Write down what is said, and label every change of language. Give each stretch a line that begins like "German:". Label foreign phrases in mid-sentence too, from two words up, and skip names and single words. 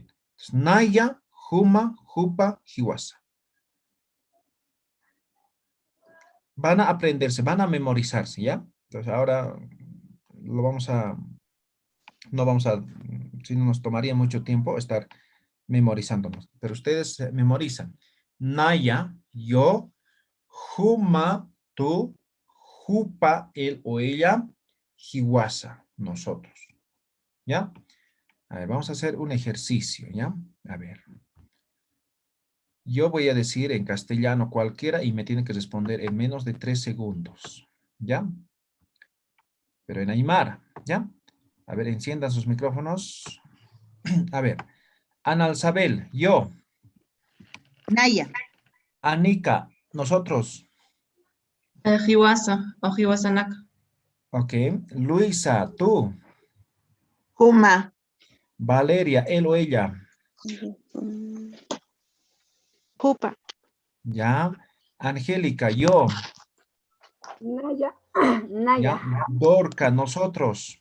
Spanish: Entonces,
Aymara: Naya, Juma, Jupa, Hiwasa.
Spanish: Van a aprenderse, van a memorizarse, ¿ya? Entonces ahora lo vamos a, no vamos a, si no nos tomaría mucho tiempo estar memorizándonos, pero ustedes memorizan. Naya, yo, Juma, tú, Jupa, él o ella, Hiwasa, nosotros, ¿ya? A ver, vamos a hacer un ejercicio, ¿ya? A ver. Yo voy a decir en castellano cualquiera y me tiene que responder en menos de 3 segundos, ¿ya? Pero en Aymara, ¿ya? A ver, enciendan sus micrófonos. A ver, Analsabel, yo. Naya. Anika, nosotros. Hiwasa o Hiwasanaka. Ok. Luisa, tú. Juma. Valeria, él o ella. Jupa. Ya. Angélica, yo. Naya. Ya. Dorca, nosotros.